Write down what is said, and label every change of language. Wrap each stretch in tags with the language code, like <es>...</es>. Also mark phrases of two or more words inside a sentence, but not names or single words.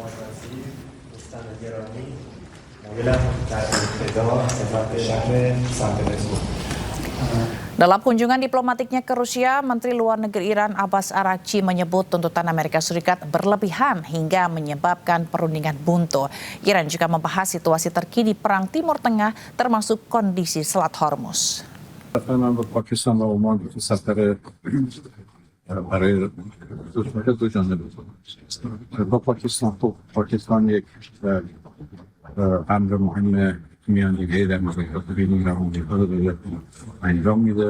<id>Dalam kunjungan diplomatiknya ke Rusia, Menteri Luar Negeri Iran Abbas Araghchi menyebut tuntutan Amerika Serikat berlebihan hingga menyebabkan perundingan buntu. Iran juga membahas situasi terkini perang Timur Tengah, termasuk kondisi Selat Hormuz.</id> <fa>امر مهم میانجیگری در مذاکرات بین ایران و آمریکا رو داره انجام میده.</fa>